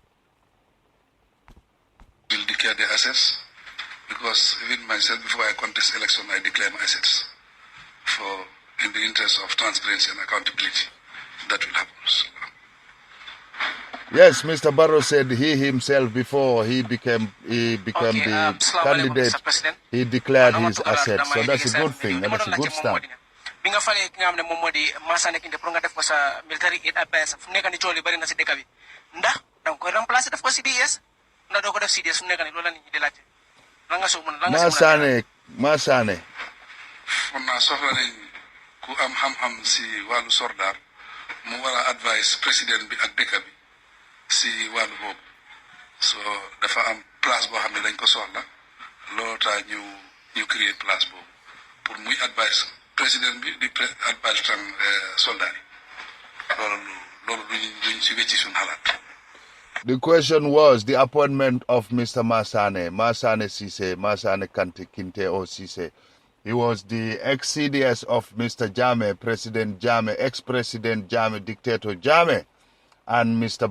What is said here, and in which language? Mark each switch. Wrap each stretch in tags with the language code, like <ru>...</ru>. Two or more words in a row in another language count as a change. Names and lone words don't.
<en>Will declare their assets, because even myself, before I contest election, I declare my assets in the interest of transparency and accountability. That will happen. So, yes, Mr. Barrow said he himself, before he became the candidate, he declared his assets. So that's a good thing, and that's a good start.</en> <wo>Binga fale ki nga xamne mom modi massa nek inde pour nga def ko sa</wo> <en>military aid</en> <wo>APS fu nek ni cioli bari na ci deka bi ndax dang koy remplacer def ko CDS na do ko def CDS fu nek ni lola nit ñi di laccé la nga so mën la nga Masane on na soxla nañ ku am xam-xam si walu sordar mu wara advice président bi ak deka bi si walu bob so dafa am place bo xamne dañ ko soxla lo ta ñu</wo> <fr>créer place</fr> <wo>bob pour muy advice président bi di advice tan soldat lolu duñ ci wécci sun halat.</wo> <en>The question was the appointment of Mr. Masane Cisse, Masane Kinte or Cisse. He was the ex-CDS of Mr. Jammeh, President Jammeh, ex-President Jammeh, Dictator Jammeh. And Mr.</en>